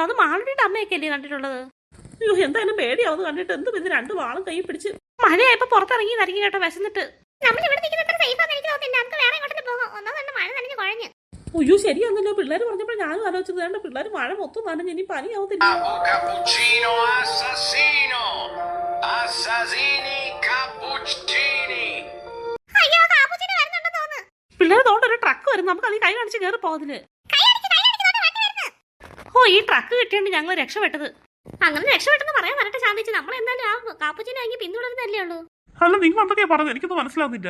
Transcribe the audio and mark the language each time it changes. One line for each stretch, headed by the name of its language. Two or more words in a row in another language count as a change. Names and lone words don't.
Malayalam: അത് മാളുടെ അമ്മയൊക്കെ അല്ലേ കണ്ടിട്ടുള്ളത്? അയ്യോ എന്തായാലും പേടിയാവുന്നു കണ്ടിട്ട്. എന്തും ഇത് രണ്ടു വാളും കൈ പിടിച്ച് മഴയായപ്പോ പുറത്തിറങ്ങിയതായിരിക്കും കേട്ടോ വിശന്നിട്ട്. നമ്മൾ ഇവിടെ നിൽക്കുന്നത്ര സേഫ് ആണെന്ന് എനിക്ക് തോന്നുന്നില്ല. നമുക്ക് വേറെ എങ്ങോട്ടും പോകാം. ഒന്നോ തന്നെ മഴ നനഞ്ഞു കുഴഞ്ഞു. അയ്യോ ശരിയാന്നല്ലോ. പിള്ളേർ പറഞ്ഞപ്പോൾ ഞാനും ആലോചിച്ചത് വേണ്ട. പിള്ളേർ മഴ മൊത്തം നനഞ്ഞ് ഇനി പനിയാവത്തില്ല.
Italian: Cappuccino assassino. Assassini cappuccini.
Malayalam: അയ്യോ കാപ്പുച്ചിനെ വരുന്നുണ്ടെന്ന് തോന്നുന്നു. പിള്ളേർ തോണ്ട ഒരു ട്രക്ക് വരും. നമുക്ക് അതിൽ കൈ കാണിച്ച് കയറി പോകുന്നില്ല. ഓ ഈ ട്രക്ക് കിട്ടിയോണ്ട് ഞങ്ങൾ രക്ഷപ്പെട്ടത്. അങ്ങനെ രക്ഷപ്പെട്ടെന്ന് പറയാൻ വരട്ടെ ശാന്തിച്ച്. നമ്മൾ എന്തായാലും ആ കാപ്പുച്ചിനെ വാങ്ങി പിന്തുടരുന്നല്ലേ ഉള്ളൂ. അല്ല നിങ്ങൾ എന്തൊക്കെയാ പറഞ്ഞത്? എനിക്കൊന്നും മനസ്സിലാവുന്നില്ല.